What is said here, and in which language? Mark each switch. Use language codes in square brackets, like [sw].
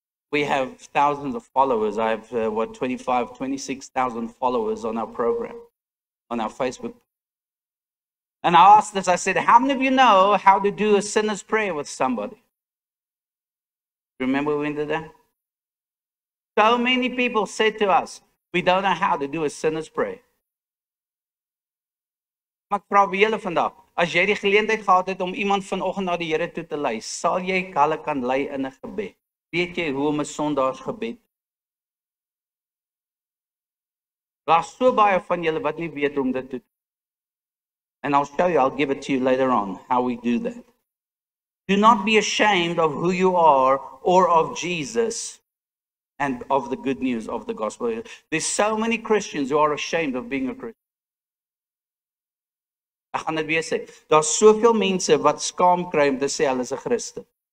[en] We have thousands of followers. I have 26,000 followers on our program, on our Facebook. And I asked this, I said, how many of you know how to do a sinner's prayer with somebody? Remember when we did that? So many people said to us, we don't know how to do a sinner's prayer. [af] Maar ek vra vir julle vandag, as jy die geleentheid gehad het om iemand vanoggend na die Here toe te lei, sal jy hulle kan lei in 'n gebed? Weet jy hoe om 'n Sondagsgebed? Daar's so baie van julle wat nie weet hoe om dit te doen. [en] And I'll show you, I'll give it to you later on, how we do that. Do not be ashamed of who you are or of Jesus and of the good news of the gospel. There's so many Christians who are ashamed of being a Christian. [af] Ek gaan dit weer sê. Daar's soveel mense wat skaam kry om te sê hulle is 'n Christen.